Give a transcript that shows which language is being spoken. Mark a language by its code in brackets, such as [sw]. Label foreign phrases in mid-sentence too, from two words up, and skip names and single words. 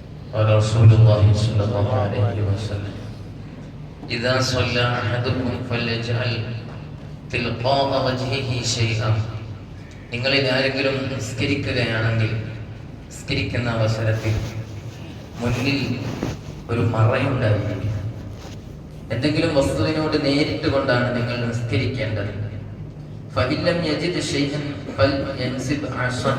[ar] قال رسول الله صلى الله عليه وسلم إذا صلى أحدكم فليجعل تلقاء وجهه شيئا. [ml] നിങ്ങളിൽ ആരെങ്കിലും നിസ്കരിക്കുകയാണെങ്കിൽ നിസ്കരിക്കുന്ന അവസരത്തിൽ മുന്നിൽ ഒരു മറയുണ്ടായിരിക്കും. എന്തെങ്കിലും വസ്തുവിനോട് നേരിട്ട് കൊണ്ടാണ് നിങ്ങൾ നിസ്കരിക്കേണ്ടത്. [ar] فإلم يجد شيئا فلينصب عصا.